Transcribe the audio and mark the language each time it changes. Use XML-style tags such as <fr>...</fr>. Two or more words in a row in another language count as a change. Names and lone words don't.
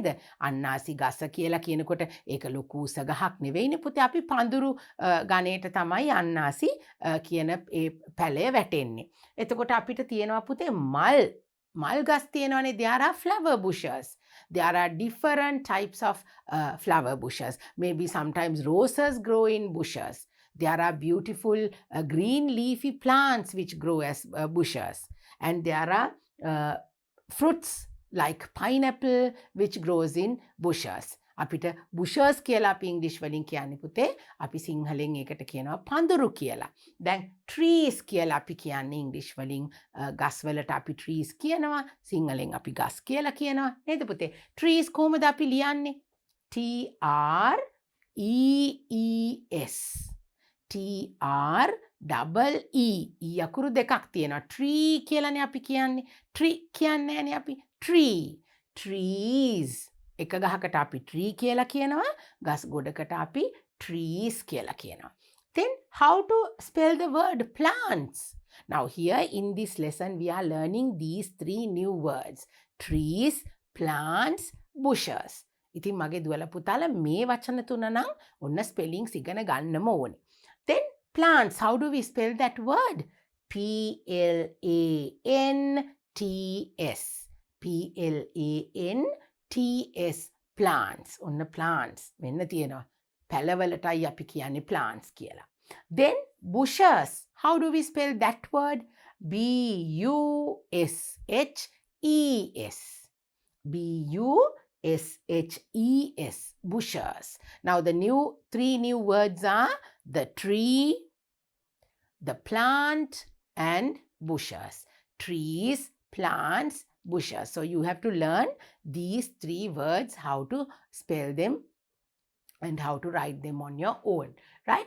<si>අන්නාසි ගස කියලා කියනකොට ඒක ලොකු උස ගහක් නෙවෙයිනේ පුතේ. අපි පඳුරු ගණයට තමයි අන්නාසි කියන ඒ පැලය වැටෙන්නේ. එතකොට අපිට තියෙනවා පුතේ මල් ගස් තියෙනවානේ.</si> <en>There are flower bushes. There are different types of flower bushes. Maybe sometimes roses grow in bushes. There are beautiful green leafy plants which grow as bushes. And there are fruits like pineapple which grows in bushes.</en> <si>අපිට bushes කියලා අපි ඉංග්‍රීසි වලින් කියන්නේ පුතේ. අපි සිංහලෙන් ඒකට කියනවා පඳුරු කියලා. දැන් trees කියලා අපි කියන්නේ ඉංග්‍රීසි වලින් ගස් වලට අපි trees කියනවා. සිංහලෙන් අපි ගස් කියලා කියනවා. නේද පුතේ? trees කොහොමද අපි ලියන්නේ?</si> <en>T R E E S. T-R double E.</en> <si>E අකුරු දෙකක් තියෙනවා. Tree කියලානේ අපි කියන්නේ. Tree කියන්නේ නෑනේ අපි. Tree. Trees. එක ගහකට අපි tree කියලා කියනවා. ගස් ගොඩකට අපි trees කියලා කියනවා.</si> <en>Then how to spell the word plants? Now here in this lesson we are learning these three new words. Trees, plants, bushes.</en> <si>ඉතින් මගේ දුවලා පුතාලා මේ වචන තුන නම් ඔන්න ස්පෙලිංග්ස් ඉගෙන ගන්නම ඕනේ.</si> <en>Then plants, how do we spell that word? P-L-A-N-T-S. P-L-A-N-T-S. Plants.</en> <si>ඔන්න plants. මෙන්න තියෙනවා. පැලවලටයි අපි කියන්නේ plants කියලා.</si> <en>Then bushes. How do we spell that word? B-U-S-H-E-S. B-U-S-H-E-S. Bushes. Now the three new words are the tree, the plant, and bushes. Trees, plants, bushes. So you have to learn these three words, how to spell them and how to write them on your own, right?</en>